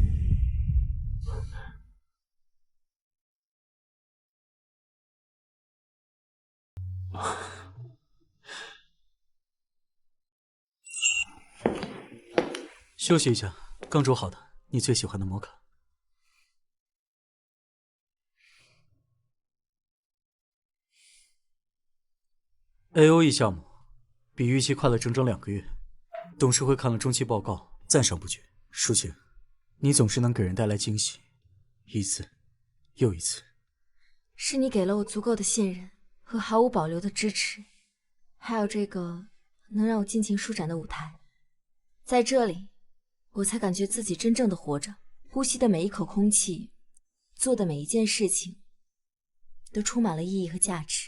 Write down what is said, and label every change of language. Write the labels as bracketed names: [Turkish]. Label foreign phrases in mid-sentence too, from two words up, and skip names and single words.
[Chinese] 休息一下，剛煮好的，你最喜歡的摩卡。AOE 項目比預期快了整整2個月，董事會看了中期報告，讚賞不絕。淑琴，你總是能給人帶來驚喜，一次又一次。是你給了我足夠的信任和毫無保留的支持，還有這個能讓我盡情舒展的舞台，在這裡我才感覺自己真正的活着，呼吸的每一口空氣，做的每一件事情，都充滿了意義和價值。